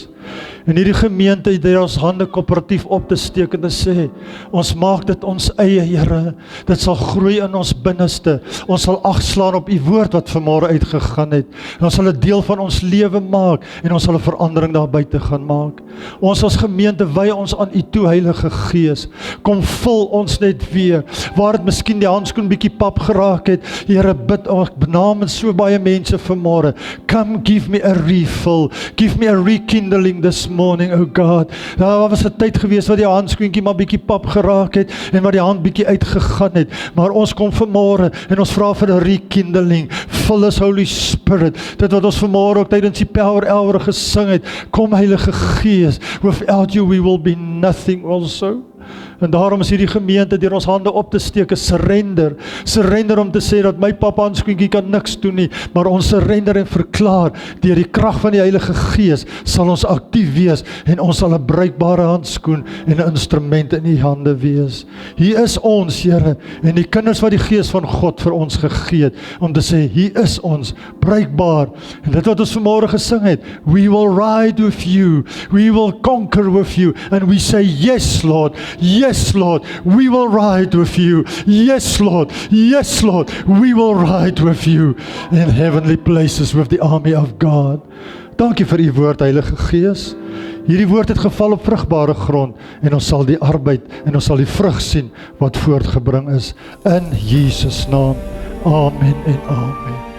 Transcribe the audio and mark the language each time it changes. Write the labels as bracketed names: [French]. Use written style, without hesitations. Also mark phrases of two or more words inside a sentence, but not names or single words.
[Afrikaans] En hierdie gemeente het ons hande koöperatief op te steek en te sê, ons maak dit ons eie, Here, dit sal groei in ons binneste, ons sal agslaan op u woord wat vanmôre uitgegaan het, en ons sal 'n deel van ons lewe maak, en ons sal 'n verandering daar buite gaan maak. Ons as gemeente wy ons aan u toe, Heilige Gees, kom vul ons net weer, waar het miskien die handskoen bietjie pap geraak het, Here, bid ons namens so baie mense vanmôre, [English] come give me a refill, give me a rekindling this morning, oh God. [Afrikaans] Daar was 'n tyd gewees wat die handskoentjie maar bietjie pap geraak het en wat die hand bietjie uitgegaan het. Maar ons kom vanmôre en ons vra vir 'n rekindling. [English] Fill us, Holy Spirit. [Afrikaans] Dit wat ons vanmôre ook tydens die Power Hour gesing het. Kom, Heilige Gees. [English] Without you we will be nothing also. [Afrikaans] En daarom is hierdie gemeente deur ons hande op te steek, surrender om te sê dat my papa handskoentjie kan niks doen nie, maar ons surrender en verklaar, deur die krag van die Heilige Gees sal ons aktief wees en ons sal 'n bruikbare handskoen en 'n instrument in u hande wees. Hier is ons, Here, en die kinders wat die Gees van God vir ons gegee het, om te sê, hier is ons, bruikbaar, en dit wat ons vanmôre gesing het, [English] we will ride with you, we will conquer with you, and we say, yes Lord, yes Lord, we will ride with you. Yes Lord, yes Lord, we will ride with you in heavenly places with the army of God. [Afrikaans] Dankie vir u woord, Heilige Gees. Hierdie woord het geval op vrugbare grond en ons sal die arbeid en ons sal die vrug sien wat voortgebring is in Jesus naam. Amen en amen.